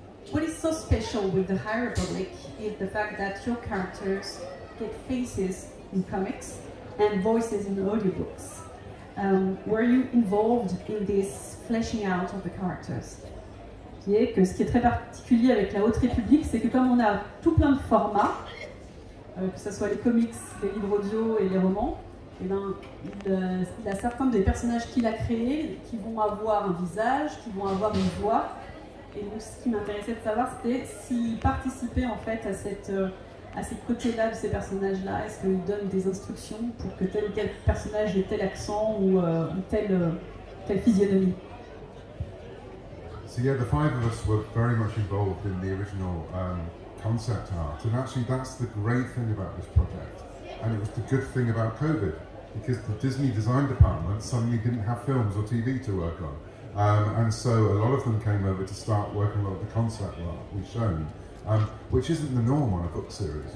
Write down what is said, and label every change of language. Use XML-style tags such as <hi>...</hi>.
<en>What is so special with the High Republic is the fact that your characters get faces in comics and voices in audiobooks. Were you involved in this fleshing out of the characters?</en> <fr>Ce qui est très particulier avec la Haute République, c'est que comme on a tout plein de formats, que ce soit les comics, les livres audio et les romans, et ben, il a certains des personnages qu'il a créés qui vont avoir un visage, qui vont avoir une voix. Et donc ce qui m'intéressait de savoir, c'était s'il participait en fait à ces côtés-là de ces personnages-là. Est-ce qu'il donne des instructions pour que tel ou tel personnage ait tel accent ou telle physionomie?</fr> <en>So yeah, the five of us were very much involved in the original concept art, and actually that's the great thing about this project, and it was the good thing about COVID, because the Disney design department suddenly didn't have films or TV to work on, and so a lot of them came over to start working on the concept art we've shown, which isn't the norm on a book series.</en>